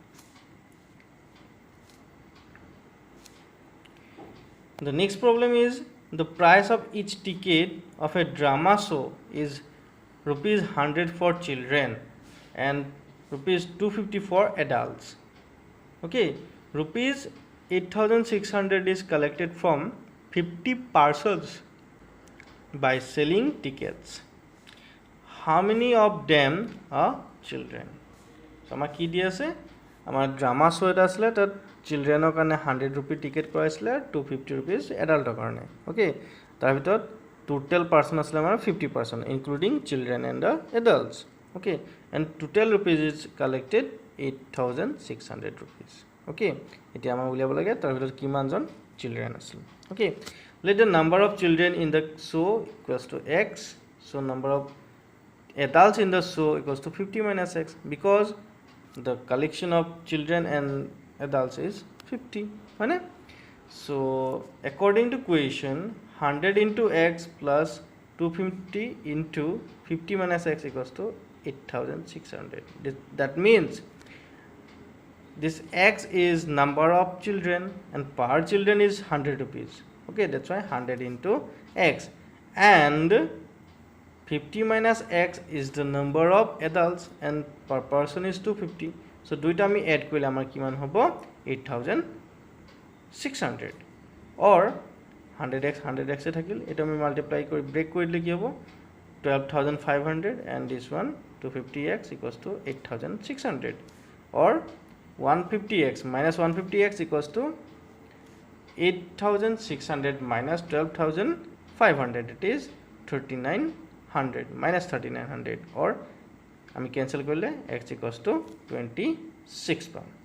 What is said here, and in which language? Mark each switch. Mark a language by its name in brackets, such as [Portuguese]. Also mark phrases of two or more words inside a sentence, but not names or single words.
[English] The next problem is the price of each ticket of a drama show is rupees 100 for children and rupees 250 for adults. Okay, rupees 8,600 is collected from 50 parcels by selling tickets. How many of them are children? [Assamese] So আমাৰ কি দি আছে, আমাৰ [English] drama show' [Assamese] এটা আছিলে, তাত চিলড্ৰেনৰ কাৰণে 100 [English] rupee ticket [Assamese] কৰাইছিলে, 250 [English] rupees adult [Assamese] কাৰণে. অ'কে, তাৰ ভিতৰত [English] total person [Assamese] আছিলে আমাৰ 50%, [English] including children and the adults. Okay, and total rupees is collected 8,600 rupees. [Assamese] অ'কে, এতিয়া আমাৰ উলিয়াব লাগে তাৰ ভিতৰত কিমানজন চিলড্ৰেন আছিল. অ'কে, [English] let the number of children in the show equals to x. So number of adults in the show equals to 50 minus x, because the collection of children and adults is 50. Right? So according to question, 100 into x plus 250 into 50 minus x equals to 8,600. That means this x is number of children and per children is 100 rupees. Okay, that's why 100 into x, and 50 minus x is the number of adults and per person is 250. [Assamese] So দুইটা আমি এড কৰিলে আমাৰ কিমান হ'ব 8,600, or 100x এ থাকিল, এটা আমি মাল্টিপ্লাই কৰি ব্ৰেক কৰি দিলে কি হ'ব 12,500, [English] and this one 250x equals to 8,600, or 150x minus 150x equals to 8,600 minus 12,500, it is 3,900 minus 3,900, or [Assamese] আমি cancel করলে [English] x equals to 26 পাম.